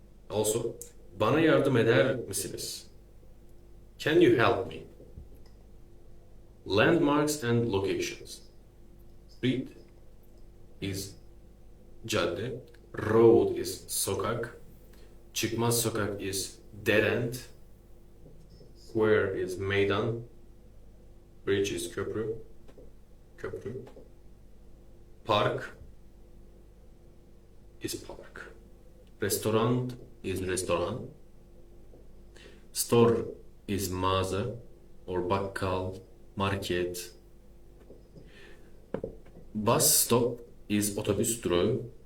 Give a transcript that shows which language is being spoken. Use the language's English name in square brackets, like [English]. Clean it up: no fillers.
[Turkish] Also, bana yardım eder misiniz? [English] Can you help me? Landmarks and locations. Street is cadde. Road is sokak. Çıkmaz sokak is dead end. Square is meydan. Bridge is köprü. Köprü. Park is park. Restaurant is restoran. Store is mağaza or bakkal, market. Bus stop is otobüs durağı.